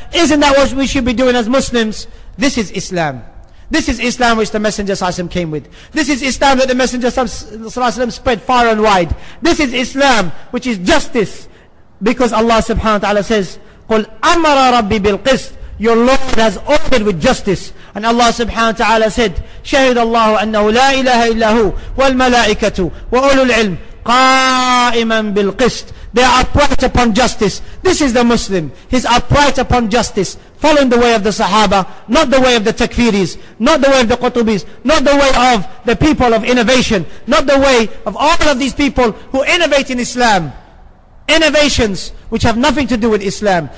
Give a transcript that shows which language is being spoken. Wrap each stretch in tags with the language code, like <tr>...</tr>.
<en>Isn't that what we should be doing as Muslims? This is Islam. This is Islam which the Messenger ﷺ came with. This is Islam that the Messenger ﷺ spread far and wide. This is Islam which is justice. Because Allah subhanahu wa ta'ala says,</en> <ar>قُلْ أَمَرَ رَبِّي بِالْقِسْطِ.</ar> <en>Your Lord has ordered with justice. And Allah subhanahu wa ta'ala said,</en> <ar>شَهِدَ اللَّهُ أَنَّهُ لَا إِلَهَ إِلَّا هُ وَالْمَلَائِكَةُ وَأُولُو الْعِلْمِ قَائِمًا بِالْقِسْطِ.</ar> <en>They are upright upon justice. This is the Muslim. He's upright upon justice, following the way of the Sahaba, not the way of the Takfiris, not the way of the Qutubis, not the way of the people of innovation, not the way of all of these people who innovate in Islam. Innovations which have nothing to do with Islam.</en>